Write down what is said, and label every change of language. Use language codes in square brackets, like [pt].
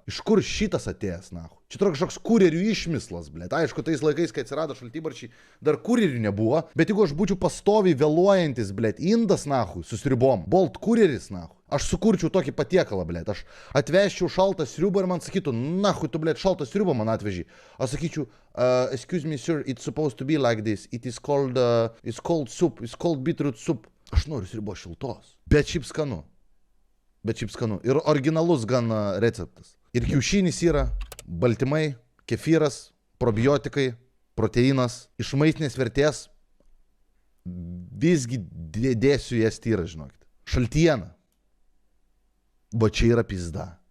[lt] Iš kur šitas atėjęs, nahu? Čia yra kažkoks kurjerių išmislas, blėt. Aišku, tais laikais, kai atsirado šaltybaršiai, dar kurjerių nebuvo. Bet jeigu aš būčiau pastoviai vėluojantis, blėt, indas, nahu, su sriubom, bolt kurjeris, nahu. Aš sukurčiau tokį patiekalą, blėt. Aš atvežčiau šaltą sriubą ir man sakytų, nahu, tu, blėt, šaltą sriubą man atveži. Aš sakyčiau, [en] excuse me, sir, it's supposed to be like this. It is called, it's called soup, it's called beetroot soup. [lt] Aš noriu sriubos šiltos. Bet šiaip skanu. Ir originalus gan receptas. Ir kiaušinis yra, baltymai, kefyras, probiotikai, proteinas. Iš maistinės vertės visgi dėsiu jas tyrą, žinokit. Šaltiena. Va čia yra pizda.